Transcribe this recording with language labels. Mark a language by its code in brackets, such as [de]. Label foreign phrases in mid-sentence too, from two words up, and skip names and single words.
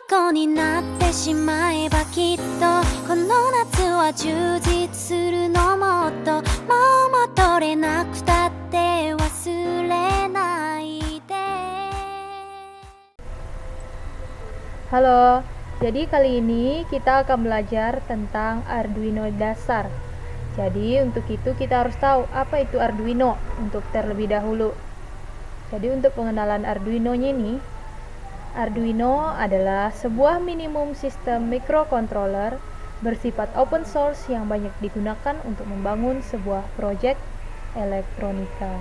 [ja] 後になってしまえばきっとこの夏は充実するのもっともう戻れなくたって忘れないで。 [id] Halo, jadi kali ini kita akan belajar tentang Arduino dasar. Jadi untuk itu kita harus tahu apa itu Arduino untuk terlebih dahulu. Jadi untuk pengenalan Arduino-nya ini, Arduino adalah sebuah minimum sistem microcontroller bersifat [en] open source [id] yang banyak digunakan untuk membangun sebuah proyek elektronika.